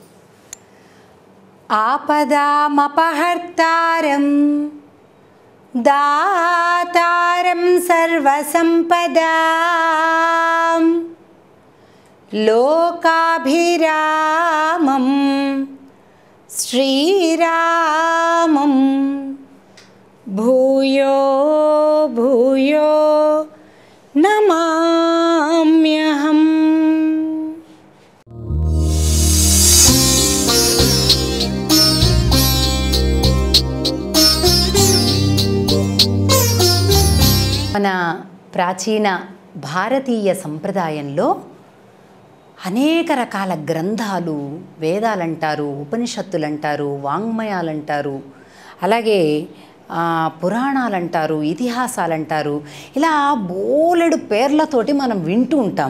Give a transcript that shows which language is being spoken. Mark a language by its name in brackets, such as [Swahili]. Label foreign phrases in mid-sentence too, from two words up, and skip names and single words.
[Sanskrit] आपदामपहर्तारं दातारं सर्वसंपदां लोकाभिरामं श्रीरामं भूयो भूयो नमाम्यहम्। [Telugu] మన ప్రాచీన భారతీయ సంప్రదాయంలో అనేక రకాల గ్రంథాలు, వేదాలంటారు, ఉపనిషత్తులంటారు, వాంగ్మయాలంటారు, అలాగే పురాణాలంటారు, ఇతిహాసాలంటారు, ఇలా బోలెడు పేర్లతోటి మనం వింటూ ఉంటాం.